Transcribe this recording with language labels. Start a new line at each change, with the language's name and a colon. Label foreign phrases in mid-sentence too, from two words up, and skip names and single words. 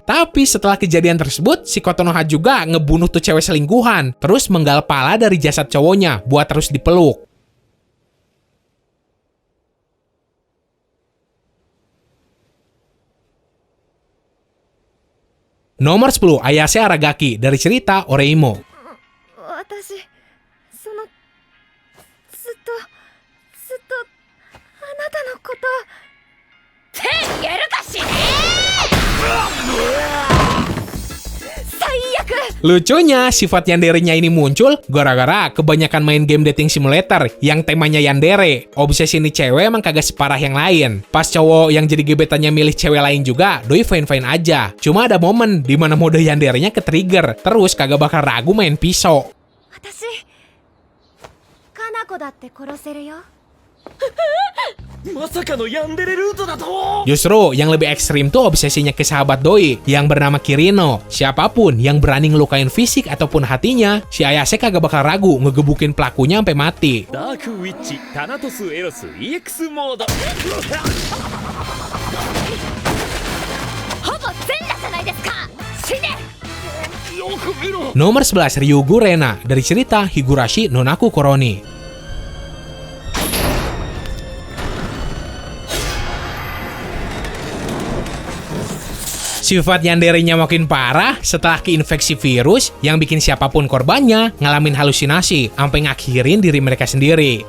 Indonesian: Tapi setelah kejadian tersebut, si Kotonoha juga ngebunuh tuh cewek selingkuhan, terus menggal pala dari jasad cowoknya buat terus dipeluk. Nomor 10, Ayase Aragaki dari cerita Oreimo.
Japanese: 私そのずっとあなたのことって言えるかしね最悪。
Indonesian: Lucunya, sifat yanderenya ini muncul gara-gara kebanyakan main game
English: dating simulator
Indonesian: yang temanya yandere. Obsesi ini cewek emang kagak separah yang lain. Pas cowok yang jadi gebetannya milih cewek lain juga, doi fine-fine aja. Cuma ada momen dimana mode yanderenya ke-trigger, terus kagak bakal ragu main pisau.
Japanese: 私かな子だって殺せるよ。まさかのヤンデレルートだと。
Indonesian: Justru yang lebih ekstrim tuh obsesinya ke sahabat doi yang bernama Kirino. Siapapun yang berani ngelukain fisik ataupun hatinya, si Ayase kagak bakal ragu ngegebukin pelakunya sampai mati.
Japanese: ダークウィッチタナトスエロス EX モードほぼ全裸じゃないですか。死ね。
Indonesian: Nomor 11, Ryugu Rena dari cerita Higurashi no Naku Koroni. Sifat yanderenya makin parah setelah keinfeksi virus yang bikin siapapun korbannya ngalamin halusinasi sampai ngakhirin diri mereka sendiri.